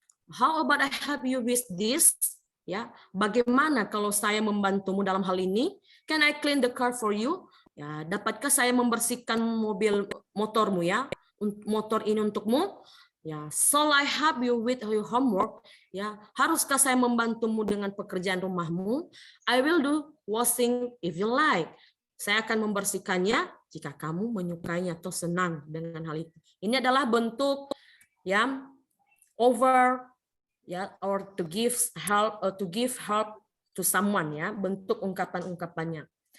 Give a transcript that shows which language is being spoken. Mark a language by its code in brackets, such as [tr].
[en] How about I help you with this? [id] Ya, bagaimana kalau saya membantumu dalam hal ini? [en] Can I clean the car for you? [id] Ya, dapatkah saya membersihkan motormu ya? Motor ini untukmu? [en] Ya, shall I help you with your homework? [id] Ya, haruskah saya membantumu dengan pekerjaan rumahmu? [en] I will do washing if you like. [id] Saya akan membersihkannya jika kamu menyukainya atau senang dengan hal itu. Ini adalah bentuk ya over ya [en] or to give help to someone [id] ya, bentuk ungkapan-ungkapannya.